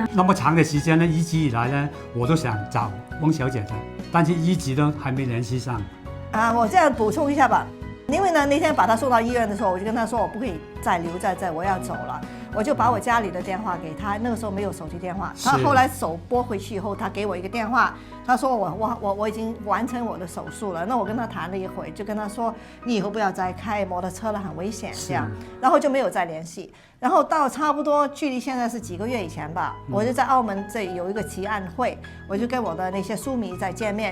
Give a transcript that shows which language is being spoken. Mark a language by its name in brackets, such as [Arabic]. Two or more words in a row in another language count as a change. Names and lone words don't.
[Chinese] 那麼長的時間呢，一直以來呢，我都想找翁小姐的，但是一直都還沒聯繫上。我這樣補充一下吧，因為呢那天把他送到醫院的時候，我就跟他說我不可以再留在這，我要走了。我就把我家裡的電話給他，那個時候沒有手機電話。他後來手撥回去以後，他給我一個電話，他说我已经完成我的手术了。那我跟他谈了一会，就跟他说你以后不要再开摩托车了，很危险这样。然后就没有再联系。然后到差不多距离现在是几个月以前吧，我就在澳门这里有一个奇案会，我就跟我的那些书迷在见面。